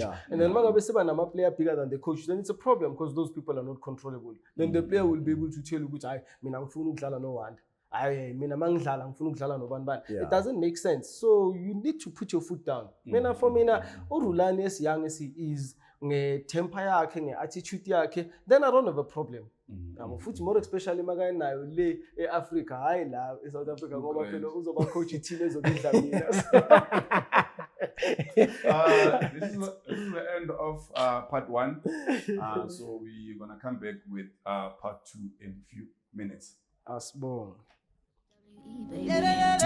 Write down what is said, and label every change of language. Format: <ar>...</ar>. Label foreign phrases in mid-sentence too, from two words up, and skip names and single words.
<en>And then a player bigger than the coach, then it's a problem because those people are not controllable. Then the player will be able to tell you it doesn't make sense. So you need to put your foot down. For me, uRulani as young as he is, temper yakhe, attitude yakhe, then I don't have a problem.</en> <zu>Futhi</zu> <en>more especially</en> <zu>makanayo le eAfrica hayi la eSouth Africa ngoba phela uzoba coach team ezokudla mina.</zu> <en>This is the end of part 1. So we're gonna come back with part 2 in a few minutes.</en> <zu>Asbong.</zu> <en>Yeah.</en>